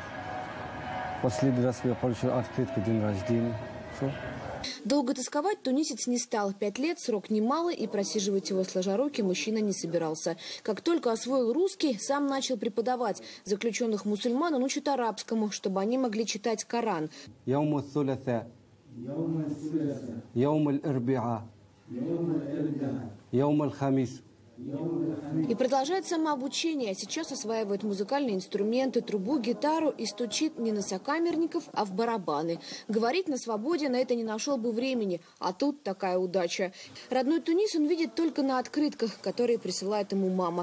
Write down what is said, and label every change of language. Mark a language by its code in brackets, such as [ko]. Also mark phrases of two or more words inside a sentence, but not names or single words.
[ru] Последний раз я получил открытку, день рождения. Все. Долго тосковать тунисец не стал. 5 лет, срок немалый, и просиживать его сложа руки мужчина не собирался. Как только освоил русский, сам начал преподавать. Заключенных мусульман он учит арабскому, чтобы они могли читать Коран. [ar] يوم الثلاثاء، يوم الأربعاء، يوم الخميس. [ru] И продолжает самообучение. Сейчас осваивает музыкальные инструменты, трубу, гитару и стучит не на сокамерников, а в барабаны. Говорит, на свободе на это не нашел бы времени, а тут такая удача. Родной Тунис он видит только на открытках, которые присылает ему мама.